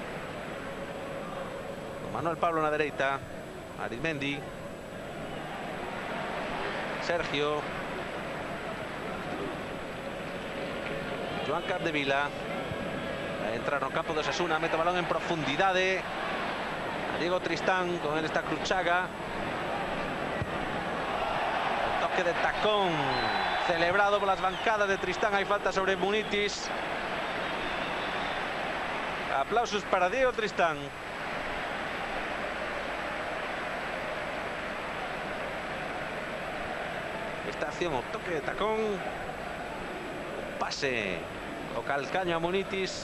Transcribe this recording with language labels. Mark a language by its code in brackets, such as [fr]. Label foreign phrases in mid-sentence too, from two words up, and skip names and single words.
[gl] Con Manuel Pablo na dereita. Arizmendi. Sergio. Joan Capdevila. A entrar no campo de Osasuna. Mete o balón en profundidade. [es] A Diego Tristán. Con él está Cruchaga. El toque de tacón celebrado por las bancadas de Tristán. Hay falta sobre Munitis. Aplausos para Diego Tristán. [gl] Esta acción, o toque de tacón. Pase o calcaño a Munitis.